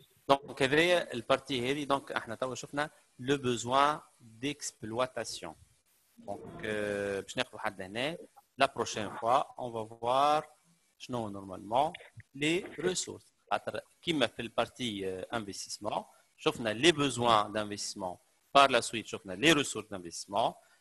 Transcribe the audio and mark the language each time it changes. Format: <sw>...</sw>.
<ar>Donc, هذه البارتي هذه دونك احنا توا شفنا</ar> <fr>le besoin d'exploitation.</fr> <ar>Donc, باش ناخذ لحد هنا.</ar> <fr>La prochaine fois, on va voir شنو normalement les ressources.</fr> <ar>كيما في البارتي investissement, شفنا</ar> <fr>les besoins d'investissement. Par la suite, شفنا les ressources d'investissement.</fr>